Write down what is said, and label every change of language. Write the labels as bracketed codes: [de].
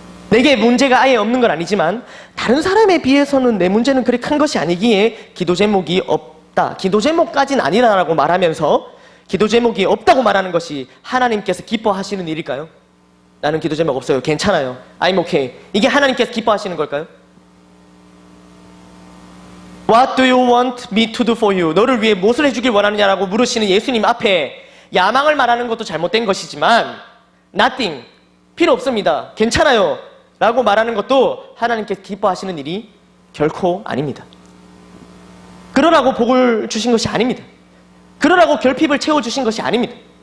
[ko] 내게 문제가 아예 없는 건 아니지만 다른 사람에 비해서는 내 문제는 그리 큰 것이 아니기에 기도 제목이 없다, 기도 제목까지는 아니라고 말하면서 기도 제목이 없다고 말하는 것이 하나님께서 기뻐하시는 일일까요? 나는 기도 제목 없어요, 괜찮아요, [en] I'm okay, [ko] 이게 하나님께서 기뻐하시는 걸까요? [en] What do you want me to do for you? [ko] 너를 위해 무엇을 해주길 원하느냐라고 물으시는 예수님 앞에 야망을 말하는 것도 잘못된 것이지만 nothing, 필요 없습니다, 괜찮아요 라고 말하는 것도 하나님께서 기뻐하시는 일이 결코 아닙니다. 그러라고 복을 주신 것이 아닙니다. 그러라고 결핍을 채워주신 것이 아닙니다.